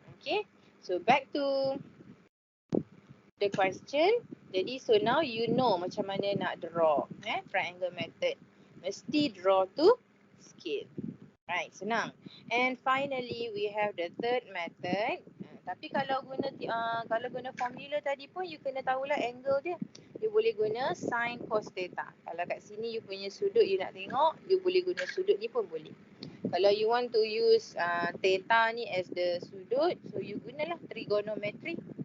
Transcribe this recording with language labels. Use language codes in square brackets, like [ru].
[en] Okay. So back to the question. [ms] Jadi [en] so now you know [ms] macam mana nak [en] draw triangle method. [ms] Mesti [en] draw to scale. Right, [ms] senang. [en] And finally we have the third method. [ms] Tapi kalau guna formula tadi pun you kena tahulah angle dia. You boleh guna sin cos theta. Kalau kat sini you punya sudut you nak tengok, you boleh guna sudut ni pun boleh. Kalau [en] you want to use theta ni as the sudut, so you gunalah trigonometry.